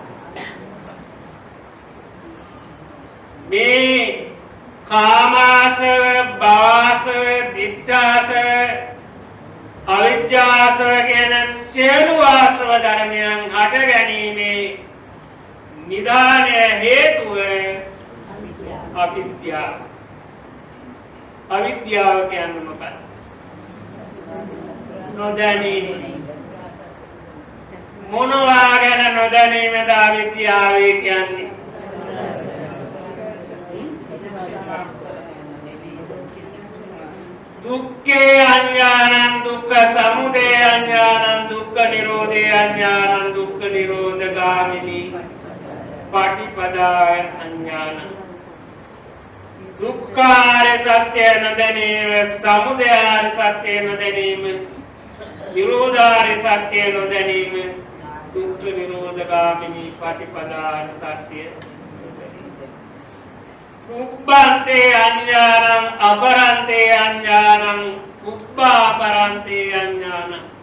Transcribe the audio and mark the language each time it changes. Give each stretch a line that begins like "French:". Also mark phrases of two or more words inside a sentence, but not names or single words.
Sinhala: මේ කාමාසව, භවාසව, දිට්ඨාසව, අවිද්‍යාසව කියන සියලු ආශ්‍රව ධර්මයන් හට ගැනීමේ නිදානය හේතුව අවිද්‍යාව. අවිද්‍යාව කියන්නේ මොකක්ද? නොදැනීම. මොනවා ගැන නොදැනීමද අවිද්‍යාව කියන්නේ?
Pali: දුක්ඛේ අඥානං දුක්ඛ සමුදය අඥානං දුක්ඛ නිරෝධේ අඥානං දුක්ඛ නිරෝධගාමිනී පටිපදාය අඥානං.
Sinhala: දුක්ඛාරය සත්‍ය නොදැනීම, සමුදයාරය සත්‍ය නොදැනීම, නිරෝධාරය සත්‍ය නොදැනීම, දුක්ඛ නිරෝධගාමිනී පටිපදාය සත්‍ය
Pali: උප්පන්තේ අඥානං අපරන්තේ අඥානං උප්පාපරන්තේ අඥානං.